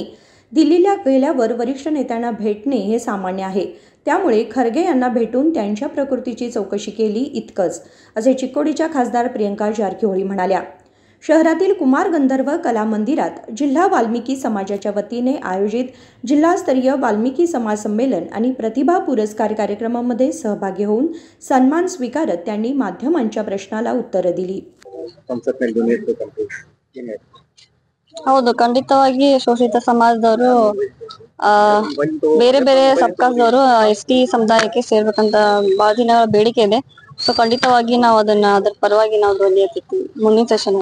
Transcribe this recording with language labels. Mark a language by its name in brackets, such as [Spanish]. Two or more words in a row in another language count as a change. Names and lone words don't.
[Marathi] दिल्लीला गेल्यावर वरिष्ठ नेत्यांना भेटणे हे सामान्य आहे, त्यामुळे खरगे यांना भेटून त्यांच्या प्रकृतीची चौकशी केली इतकंच, असे चिक्कोडीच्या खासदार प्रियंका जारकीहोळी म्हणाल्या। शहरातील कुमार गंधर्व कला मंदिरात जिल्हा वाल्मिकी समाजाच्या वतीने आयोजित जिल्हास्तरीय वाल्मिकी समाज संमेलन आणि प्रतिभा पुरस्कार कार्यक्रमामध्ये सहभागी होऊन सन्मान स्वीकारत त्यांनी माध्यमांच्या प्रश्नाला उत्तरे दिली। [Kannada] ಹೌದು, ಖಂಡಿತವಾಗಿ ಶೋಷಿತ ಸಮಾಜದವರು ಬೇರೆ ಬೇರೆ ಸಬ್ಕಾಸ್ದವರು ST ಸಮುದಾಯಕ್ಕೆ ಸೇರ್ಬೇಕಂತ ಬಹಳ ದಿನ ಬೇಡಿಕೆ ಇದೆ। ಸೊ ಖಂಡಿತವಾಗಿ ನಾವು ಅದರ ಪರವಾಗಿ ನಾವು ಧ್ವನಿ ಎತ್ತುತ್ತೀವಿ ಮುಂದಿನ ಸೆಷನ್।